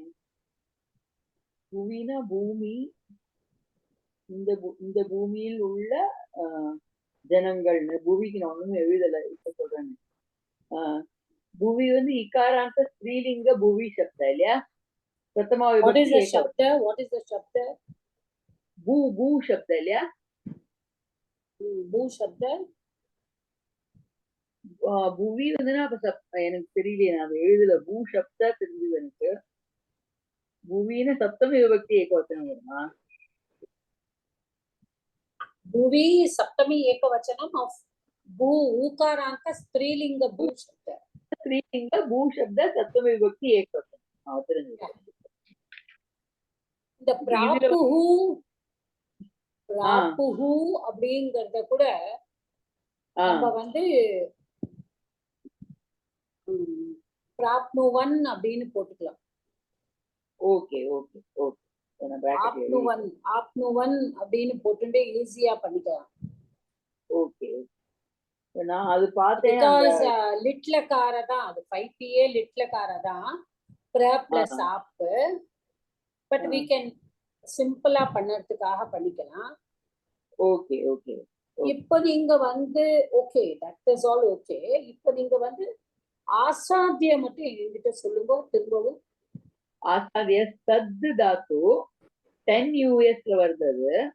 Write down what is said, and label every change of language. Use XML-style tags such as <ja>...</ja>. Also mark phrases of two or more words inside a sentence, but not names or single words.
<ta>புவினா பூமி. இந்த பூமியில் உள்ள ஜனங்கள்னு புவிக்கு நான் ஒண்ணுமே எழுதல இப்ப சொல்றேன். புவி வந்து</ta> <sa>इकारान्त स्त्रीलिङ्ग भुवि शब्द</sa> <ta>இல்லையா பிரதமா</ta> <en>what is the</en> <ta>விபக்தி</ta> <en>shabda? What is the shabda?</en> <ta>பூ</ta> <sa>भू शब्द</sa> <ta>இல்லையா</ta> <sa>भू शब्द.</sa> <ta>புவி வந்துன்னா அப்ப எனக்கு தெரியலையே நான் எழுதல.</ta> <sa>भू शब्द</sa> <ta>தெரிஞ்சது எனக்கு. புவின்னு</ta> <sa>सप्तमी विभक्ति एकवचनम्</sa> <ta>வருமா?</ta> <sa>भुवि सप्तमी एकवचनम् of भू उकारान्त स्त्रीलिङ्ग भू शब्द. स्त्रीलिङ्ग भू शब्द सप्तमी विभक्ति एकवचनम् தெரிஞ்சது.</sa> <ta>இந்த பிராப்புஹு பிராப்புஹு அப்படிங்கறத கூட நம்ம வந்து பிராப்னுவன் அப்படின்னு போட்டுக்கலாம்.</ta> <en>okay okay okay</en> <ta>ஆப்னுவன் ஆப்னுவன் அப்படின்னு போட்டுட்டு ஈஸியா பண்ணிக்கலாம். ஓகே நான் அது பார்த்தேன். பிகாஸ் லிட்ல கார தான் அது 5PA லிட்ல கார தான் பிர பிளஸ் ஆப்.</ta> <en>but we can</en> <ta>சிம்பிளா பண்ணறதுக்காக பண்ணிக்கலாம்.</ta> <en>okay okay இப்போ நீங்க வந்து okay that is all okay.</en> <ta>இப்போ நீங்க வந்து ஆசாத்திய மட்டும் என்கிட்ட சொல்லுங்க திரும்பவும். ஆசாத்திய சத்து தாத்து 10 US வருது.</ta>